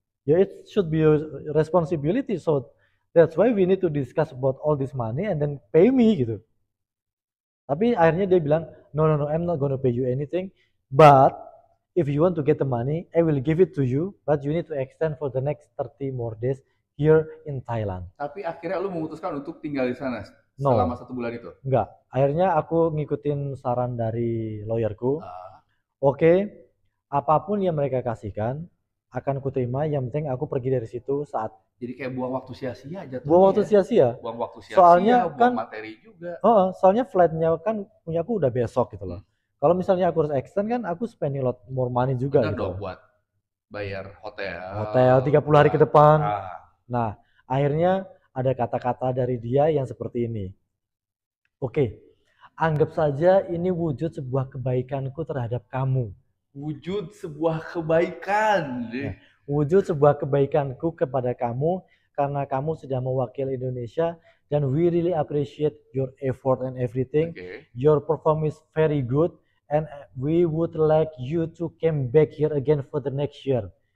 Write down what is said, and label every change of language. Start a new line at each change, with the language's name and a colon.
English: Ya, it should be your responsibility. So that's why we need to discuss about all this money and then pay me gitu.
Indonesian: Tapi akhirnya dia bilang,
English: no, I'm not gonna pay you anything. But if you want to get the money, I will give it to you. But you need to extend for the next 30 more days here in Thailand.
Indonesian: Tapi akhirnya lu memutuskan untuk tinggal di sana selama 1 bulan itu? Enggak. Akhirnya aku ngikutin saran dari lawyerku. Oke, apapun yang mereka kasihkan akan ku terima. Yang penting aku pergi dari situ saat. Jadi kayak buang waktu sia-sia jatuhnya. Buang waktu sia-sia. Buang waktu sia-sia. Soalnya buang kan materi juga. Soalnya flightnya kan punyaku udah besok gitu loh. Kalau misalnya aku harus extend kan aku
English: spending lot more money
Indonesian: juga. Benar gitu. Dong buat bayar hotel. Hotel 30 hari ke depan. Nah, akhirnya ada kata-kata dari dia yang seperti ini. Oke, anggap saja ini wujud sebuah kebaikanku terhadap kamu. Wujud sebuah kebaikan. Wujud sebuah kebaikanku kepada kamu karena kamu sudah mewakili Indonesia
English: dan we really appreciate your effort and everything. Okay. Your performance is very good and we would like you to come back here again for the next year.